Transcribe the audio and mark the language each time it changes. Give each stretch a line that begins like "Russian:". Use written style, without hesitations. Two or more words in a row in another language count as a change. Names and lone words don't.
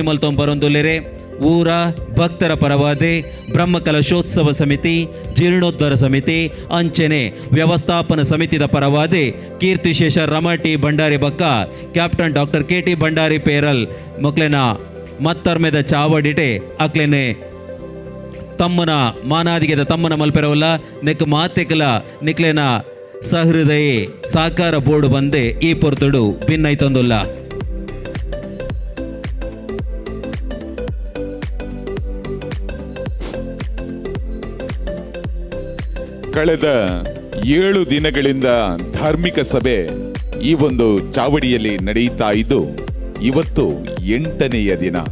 Tulu: ಮಲ್ತೊಂಬರೊಂದುಲ್ಲೆರೆ ಊರ ಭಕ್ತರ ಪರವಾದೆ ಬ್ರಹ್ಮಕಲಶೋತ್ಸವ ಸಮಿತಿ ಜೀರ್ಣೋದ್ಧಾರ ಸಮಿತಿ ಅಂಚನೆ ವ್ಯವಸ್ಥಾಪನಾ ಸಮಿತಿದ ಪರವಾದೆ ಕೀರ್ತಿಶೇಷ ರಮಟಿ ಭಂಡಾರಿ ಬಕ್ಕ ಕ್ಯಾಪ್ಟನ್ ಡಾಕ್ಟರ್ KT ಭಂಡಾರಿ ಪೇರಲ್ ಮೊಕ್ಲೆನ ಮತ್ತರ್ಮೆದ ಚಾವಡಿಟೆ ಅಕ್ಲೆನೆ ತಮ್ಮನ ಮಾನಾದಿಗೆದ ತಮ್ಮನ ಮಲ್ಪೆರವಲ್ಲ ನೆಕ್ ಮಾತೆಕಲ ನಿಕ್ಲೆನ ಸಹೃದಯೇ ಸಾಕಾರ ಬೋರ್ಡು ಬಂದೆ ಈ ಪೊರ್ತುಡು ಭಿನ್ನೈತೊಂದುಲ್ಲ.
Kannada: ಕಳೆದ 7 ದಿನಗಳಿಂದ ಧಾರ್ಮಿಕ ಸಭೆ ಈ ಒಂದು ಚಾವಡಿಯಲ್ಲಿ ನಡೆಯುತ್ತಾ ಇದ್ದು ಇವತ್ತು 8ನೆಯ ದಿನ.